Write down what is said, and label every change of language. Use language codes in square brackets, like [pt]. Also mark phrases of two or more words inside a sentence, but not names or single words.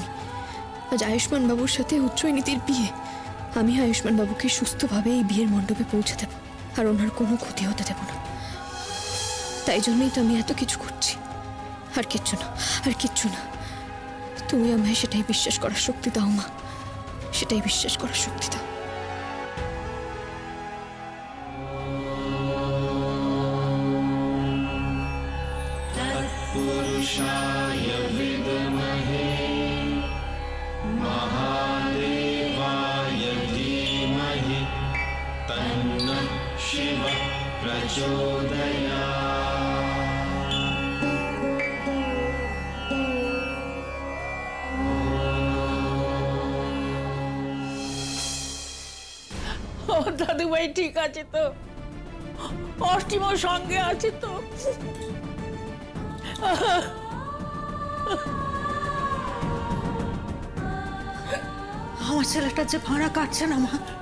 [bn] আজ আয়ুষ্মান বাবুর সাথে উচ্চনীতির বিয়ে। আমি আয়ুষ্মান বাবুকে সুস্থভাবে এই বিয়ের মণ্ডপে পৌঁছে দেব, আর ওনার কোনো ক্ষতি হতে দেব না। তাই জন্যই তো আমি এত কিছু করছি। আর কিচ্ছু না, আর কিচ্ছু না। তুমি আমায় সেটাই বিশ্বাস করার শক্তি দাও মা, সেটাই বিশ্বাস করার শক্তি দাও। [sa] पुरुषाय विद्महे महादेवाय धीमहि तन्नः शिवः प्रचोदयात्। [bn] ও দাদু ভাই ঠিক আছে তো? অষ্টিমর সঙ্গে আছে তো? আমার ছেলেটা যে ভাড়া কাটছে না মা।